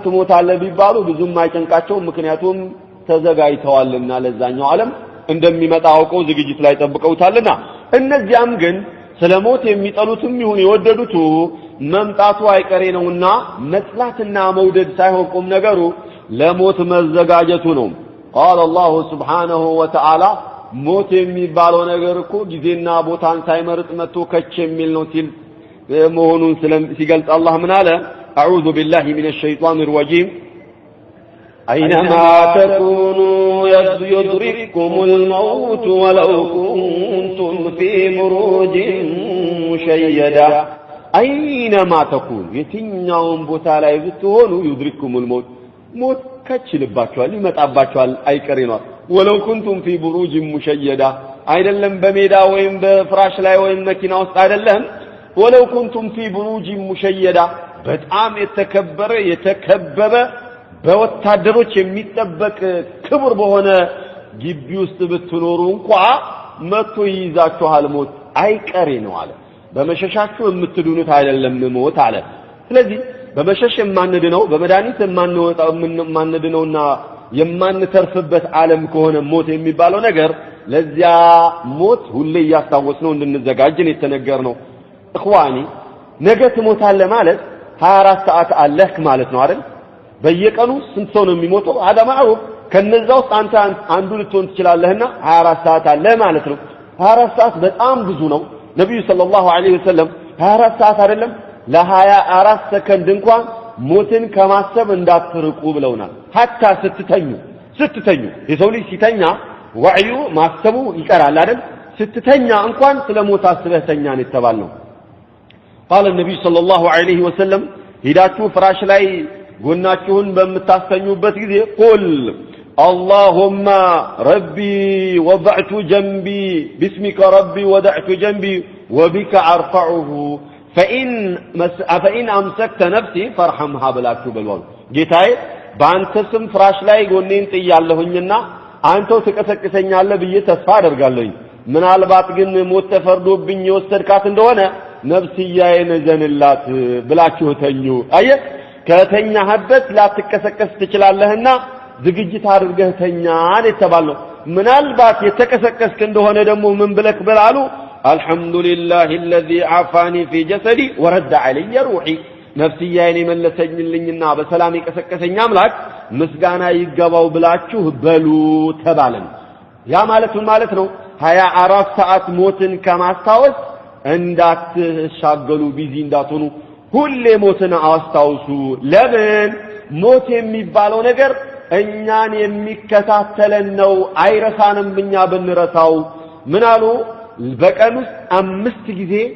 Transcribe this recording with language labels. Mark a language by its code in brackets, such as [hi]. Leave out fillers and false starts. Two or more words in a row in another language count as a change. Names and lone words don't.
[am] ትሞታለህ ቢባሉ ብዙም አይጨንቃቸው። ምክንያቱም ተዘጋጅተዋልና ለዛኛው ዓለም እንደሚመጣ አውቀው ዝግጅት ላይ ተጠብቀውታልና። እነዚያም ግን ስለሞት የሚጠሉትም ይሁን የወደዱት መምጣቱ አይቀሬ ነውና መጥላትና መውደድ ሳይሆን ቁም ነገሩ ለሞት መዘጋጀቱ ነው። [ar] قال الله سبحانه وتعالى [am] ሞት የሚባለው ነገር እኮ ጊዜና ቦታን ሳይመርጥ መጥቶ ከች የሚል ነው ሲል መሆኑን ሲገልጽ አላህ ምን አለ? [ar] أعوذ بالله من الشيطان الرجيم أينما تكونوا يدرككم الموت ولو كنتم في بروج مشيدة أينما تكونوا [am] የትኛውም ቦታ ላይ ብትሆኑ [ar] يدرككم الموت [am] ሞት ከችልባችኋል ይመጣባችኋል አይቀሬ ነው። [ar] ولو كنتم في بروج مشيدة [am] አይደለም በሜዳ ወይም በፍራሽ ላይ ወይም መኪና ውስጥ አይደለም [ar] ولو كنتم في بروج مشيدة [am] በጣም የተከበበ በወታደሮች የሚጠበቅ ክብር በሆነ ግቢ ውስጥ ብትኖሩ እንኳን መጥቶ ይይዛችኋል ሞት አይቀሬ ነው አለ። በመሸሻችሁ የምትድኑት አይደለም ሞት አለ። ስለዚህ በመሸሽ የማንድነው በመድኃኒት የማንድነውና የማንተርፍበት ዓለም ከሆነ ሞት የሚባለው ነገር ለዚያ ሞት ሁሌ ያስታወስነው እንድንዘጋጅ ነው የተነገርነው። እخواني ነገ ትሞታለህ ማለት 24 ሰዓት አለህ ማለት ነው አይደል? በየቀኑ ስንት ሰው ነው የሚሞተው? [ar] هذا معروف። [am] ከነዛው አንተ አንዱ ልትሆን ትችላለህና 24 ሰዓት አለ ማለት ነው። 24 ሰዓት በጣም ብዙ ነው። ነብዩ [ar] صلى الله عليه وسلم [am] 24 ሰዓት አይደለም ለ24 ሰከንድ እንኳን ሞትን ከማሰብ እንዳትርቁ ብለውናል። ሐታ ስትተኙ የሰው ልጅ ሲተኛ ወዕዩ ማሰቡ ይቀራል አይደል? ስትተኛ እንኳን ስለ ሞት አስበህ ተኛ ነው የተባልነው። [ar] قال النبي صلى الله عليه وسلم [am] ሂዳችሁ ፍራሽ ላይ ጎናችሁን በምታስተኙበት ጊዜ ቁል [ar] اللهم ربي وضعت جنبي باسمك ربي وضعت جنبي وبك أرفعه فإن أمسكت نفسي فارحمها بلاكو بالوال [am] ጌታዬ በአንተ ስም ፍራሽ ላይ ጎኔን ጥያለሁኝና አንተው ትቀሰቅሰኛለህ ብዬ ተስፋ አደርጋለሁ። ምናልባት ግን ሞት ተፈርዶብኝ የወሰድካት እንደሆነ ነፍስያዬን ዘንላት ብላችሁ ተኙ። አየ ከተኛህበት ላትቀሰቀስ ትችላለህና ዝግጅት አድርገህ ተኛ የተባለው ምናልባት የተቀሰቀስክ እንደሆነ ደግሞ ምን ብለክ በላሉ [ar] الحمد لله الذي عافاني في جسدي ورد علي روحي [am] ነፍስያዬን መለሰኝልኝና በሰላም የቀሰቀሰኝ አምላክ ምስጋና ይገባው ብላችሁ በሉ ተባለን ያ ማለት ነው 24 ሰዓት ሞትን ከማስታወስ እንዳትሻገሉ ቢዚ እንዳትሆኑ ሁሌ ሞትን አስታውሱ ለምን ሞት የሚባለው ነገር እኛን የሚከታተለን ነው አይረሳንም እኛ ብንረሳው ምን አሉ በቀን ውስጥ 5 ጊዜ